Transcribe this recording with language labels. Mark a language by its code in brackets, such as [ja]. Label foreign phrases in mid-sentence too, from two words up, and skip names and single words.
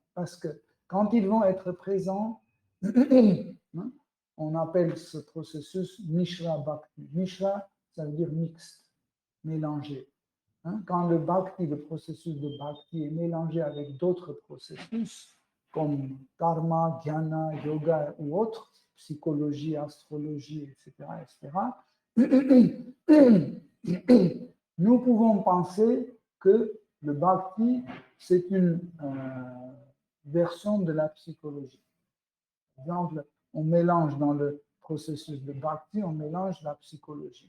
[fr] Parce que quand ils vont être présents, on appelle ce processus Mishra Bhakti. Mishra, ça veut dire mixte, mélangé. Quand le bhakti, le processus de bhakti est mélangé avec d'autres processus, comme karma, jnana, yoga ou autres, psychologie, astrologie, etc., nous pouvons penser que le bhakti, c'est une version de la psychologie. Par exemple, on mélange dans le processus de bhakti, on mélange la psychologie.